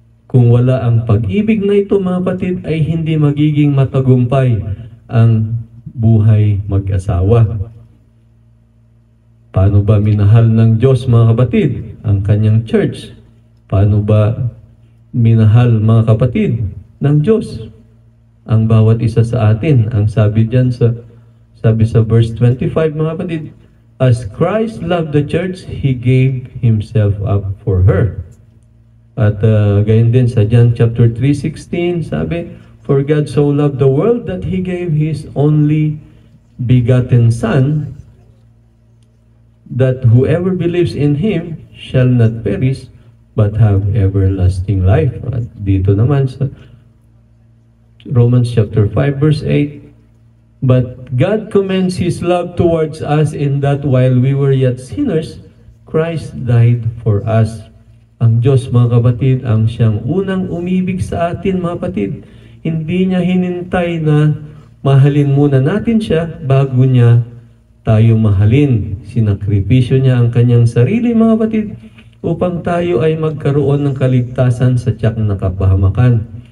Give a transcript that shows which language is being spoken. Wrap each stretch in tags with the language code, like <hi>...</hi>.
<tl>Kung wala ang pag-ibig na ito, mga kapatid, ay hindi magiging matagumpay ang buhay mag-asawa. Paano ba minahal ng Diyos, mga kapatid, ang kanyang church? Paano ba minahal, mga kapatid, ng Diyos ang bawat isa sa atin? Ang sabi sa verse 25, mga kapatid,</tl> <en>as Christ loved the church, He gave Himself up for her.</en> <tl>At gayon din sa John chapter 3:16, sabi,</tl> <en>for God so loved the world that He gave His only begotten Son, that whoever believes in Him shall not perish, but have everlasting life.</en> <tl>At dito naman sa Romans chapter 5 verse 8,</tl> <en>but God commends His love towards us in that while we were yet sinners, Christ died for us.</en> <tl>Ang Diyos, mga kapatid, ang siyang unang umibig sa atin, mga kapatid. Hindi niya hinintay na mahalin muna natin siya bago niya tayo mahalin. Sinakripisyo niya ang kanyang sarili, mga kapatid, upang tayo ay magkaroon ng kaligtasan sa tiyak na kapahamakan.</tl>